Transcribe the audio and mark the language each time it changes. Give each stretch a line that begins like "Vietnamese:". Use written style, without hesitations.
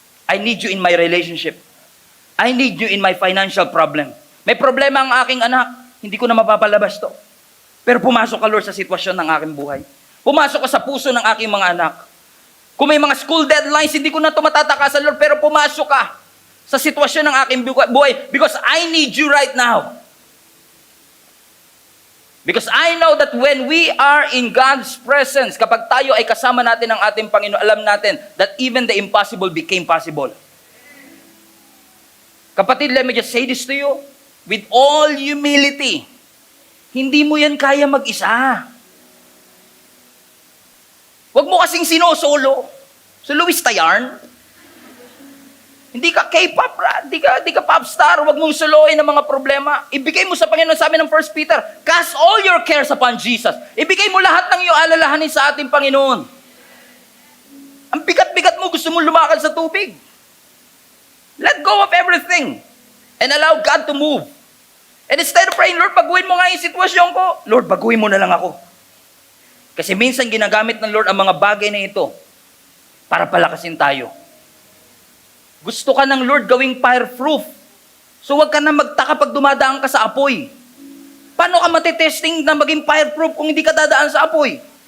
English: I need you in my relationship. I need you in my financial problem.
Filipino: May problema ang aking anak, hindi ko na mapapalabas to. Pero pumasok ka, Lord, sa sitwasyon ng aking buhay. Pumasok ka sa puso ng aking mga anak. Kung may mga school deadlines, hindi ko na ito matatakasan, Lord, pero pumasok ka sa sitwasyon ng aking buhay
English: because I need you right now. Because I know that when we are in God's presence,
Filipino: kapag tayo ay kasama natin ng ating Panginoon, alam natin
English: that even the impossible became possible. Kapatid, let me just say this to you. With all humility,
Filipino: hindi mo yan kaya mag-isa. Huwag mo kasing sinosolo. So Luis Tayarn, hindi ka K-pop, hindi ka pop star, huwag mong soloin ang mga problema. Ibigay mo sa Panginoon, sabi ng 1 Peter,
English: cast all your cares upon Jesus.
Filipino: Ibigay mo lahat ng iyong alalahanin sa ating Panginoon. Ang bigat-bigat mo, gusto mo lumakad sa tubig.
English: Let go of everything and allow God to move. And instead of praying,
Filipino: Lord, baguhin mo nga yung sitwasyon ko. Lord, baguhin mo na lang ako. Kasi minsan ginagamit ng Lord ang mga bagay na ito para palakasin tayo. Gusto ka ng Lord gawing fireproof. So wag ka na magtaka pag dumadaan ka sa apoy. Paano ka matitesting na maging fireproof kung hindi ka dadaan sa apoy?